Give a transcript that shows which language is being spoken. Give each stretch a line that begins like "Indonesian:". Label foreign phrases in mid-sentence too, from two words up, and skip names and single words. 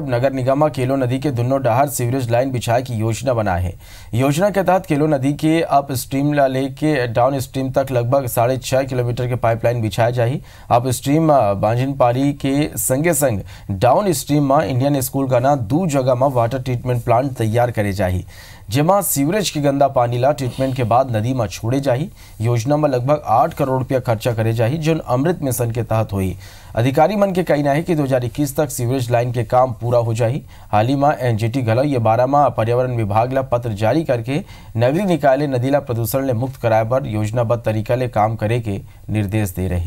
Chhattisgarhi: अब नगर निगम केलो नदी के दोनों डहार
English: sewerage line
Chhattisgarhi: बिछाए की योजना बनाए है। योजना के तहत केलो नदी के
English: up stream
Chhattisgarhi: ला लेके
English: down stream
Chhattisgarhi: तक लगभग 6.5 किलोमीटर के पाइपलाइन बिछाया जाए।
English: up stream
Chhattisgarhi: बांझनपारी के संगे संग
English: down stream
Chhattisgarhi: में इंडियन स्कूल का ना 2 जगह में
English: water treatment plant
Chhattisgarhi: तैयार करे जाए, जेमा सीवरेज की गंदा पानी ला ट्रीटमेंट के बाद नदी में छोड़े जाही। योजना में लगभग 8 करोड़ रुपया खर्चा करे जाही, जो अमृत मिशन के तहत हुई। अधिकारी मन के कहना है कि 2021 तक
English: sewerage line
Chhattisgarhi: के काम पूरा हो जाही। हाल ही में एनजीटी घलो ये 12 में पर्यावरण विभाग ला पत्र जारी करके नगरीय निकाय ले नदी ला प्रदूषण ले मुक्त कराए बर योजनाबद्ध तरीका ले काम करे के निर्देश दे रही।